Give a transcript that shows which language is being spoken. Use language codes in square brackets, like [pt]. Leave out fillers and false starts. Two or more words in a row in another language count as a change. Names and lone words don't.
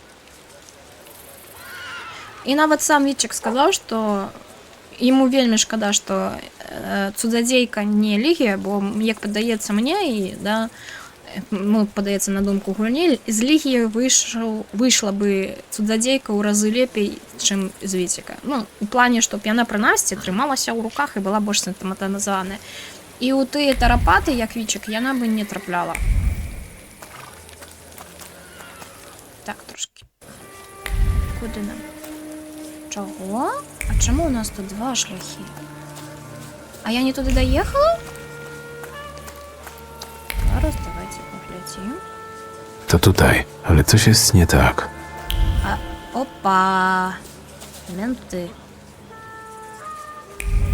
[be] І нават сам Вічык сказаў, што яму вельмі шкада, што цудзадзейка не Лігія, бо, як падаецца мне, і, да, ну, падаецца на думку гульні, з Лігіі выйшла бы цудзадзейка ў разы лепей, чым з Віціка. Ну, у плане, што яна прынамсі трымалася ў руках і была больш сістэматызаваная. І ў тыя тарапаты, як Вічык, яна бы не трапляла. [uk] Так, трошки. Куди нам? Чого? А чому у нас тут два шляхи? А я не туди доїхала? Зараз давайте поглядим. [pl] To tutaj, ale coś jest nie tak. [ru] Опа! Менты.